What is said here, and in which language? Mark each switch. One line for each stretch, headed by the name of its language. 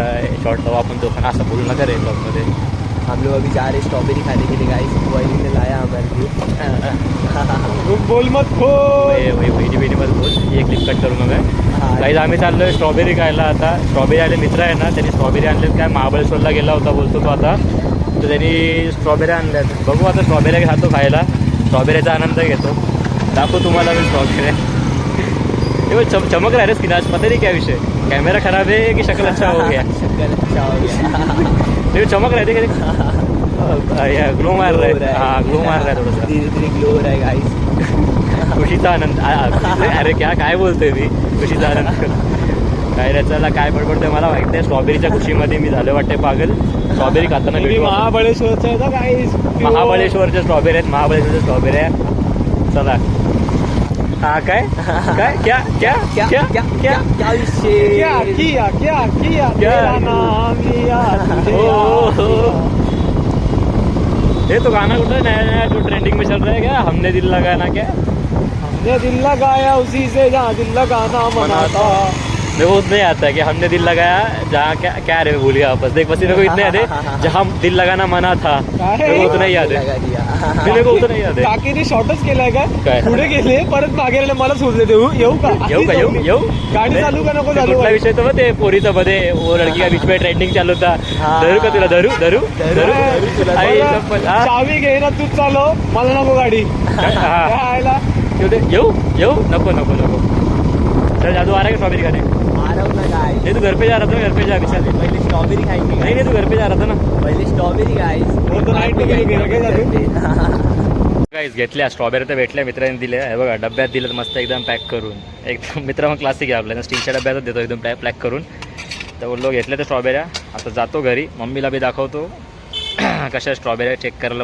Marathi: बीटचा शॉर्ट लावा आपण दोघांना, असं बोलू नका रे ब्लॉगमध्ये.
Hindi: हम लोग अभी जा रहे हैं स्ट्रॉबेरी खाने के लिए गाइस. वही ने लाया हमारे लिए. बोल मत खो.
Marathi: वहिनी मध्ये बोल, एक क्लिप कट करू नका. हाँ. काही आम्ही चाललोय स्ट्रॉबेरी खायला. आता स्ट्रॉबेरी आले, मित्र आहे ना त्यांनी स्ट्रॉबेरी आणलेत. काय महाबळेश्वरला गेला होता बोलतो तो आता, तर त्यांनी स्ट्रॉबेरी आणल्यात. बघू आता स्ट्रॉबेरी खातो खायला, स्ट्रॉबेरीचा आनंद घेतो. दाखवू तुम्हाला मी स्ट्रॉबेरी.
Hindi: वो चमक रहा है स्किन आज, पता नहीं क्या विषय, कैमरा खराब है कि शक्ल अच्छा हो गया. शक्कर अच्छा हो गया. ये चमक रहा है, ग्लो मार रहा है. हाँ ग्लो मार रहा है थोडासा. धीरे धीरे ग्लो हो रहा है गाइस.
Marathi: खुशीचा आनंद. अरे क्या काय बोलतोय मी, खुशीचा आनंद काय रचायला काय बडबडतोय मला माहित नाही. स्ट्रॉबेरीच्या खुशीमध्ये मी झालं वाटतंय पागल. स्ट्रॉबेरी खाताना मी भेटू आपण. महाबळेश्वरचा आहे ना गाईस. महाबळेश्वरच्या स्ट्रॉबेरी आहेत, महाबळेश्वरच्या स्ट्रॉबेरी आहे. चला. हा काय काय
Hindi: क्या क्या क्या क्या क्या क्या क्या विषय. क्या किया क्या किया तेरा नाम लिया तुझे ओ, याद ओ. किया. ये तो गाना कुठं नया नया जो ट्रेंडिंग में चल रहा है क्या, हमने दिल लगाना क्या. हमने दिल लगाया उसी से जहाँ दिल लगाना मनाता. मेरे को उतना ही आता है कि हमने दिल लगाया जहाँ क्या क्या रे भूल गया वापस. देख बस मेरे को इतना याद है जहाँ दिल लगाना मना था, मेरे को उतना ही याद है. लगा दिया. मेरे को उतना ही याद है.
Marathi: काकीने शॉर्टच केलाय का काय? पुढे गेले परत मागे आले, मला सोडले ते येऊ का येऊ का येऊ येऊ गाडी चालू का नको चालू. कुठला विषय तो मग ते पोरीचा मध्ये
Hindi: वो लड़की का बीच में ट्रेंडिंग
Marathi: चालू होता. हाँ. धरू का तुला, धरू धरू धरू तुला. आई बरं, चप्पल. हा. चावी घे ना तूच चालव, मला नको गाडी. हा. काय आयला. येऊ येऊ नको नको नको.
Hindi: चल जादू आ रहा है स्ट्रॉबेरी खाने. आ रहा हूँ ना गाइस. नहीं तू घर पे जा रहा था, घर पे जा अभी चल. पहले स्ट्रॉबेरी खाएंगे. नहीं नहीं तू घर पे जा रहा था ना. पहले स्ट्रॉबेरी गाइस. वो तो
Marathi: नाईट मध्ये गेलं काय जादू. गाईज घेतल्या स्ट्रॉबेरी तर भेटल्या, मित्रांनी दिल्या. हे बघा डब्यात दिलं मस्त एकदम पॅक करून. एकदम मित्र मग क्लासिक आहे आपल्याला, स्टीलच्या डब्यातच देतो एकदम पॅक करून. तर बोललो घेतल्या त्या स्ट्रॉबेऱ्या. आता जातो घरी, मम्मीला बी दाखवतो कशा स्ट्रॉबेऱ्या चेक करायला.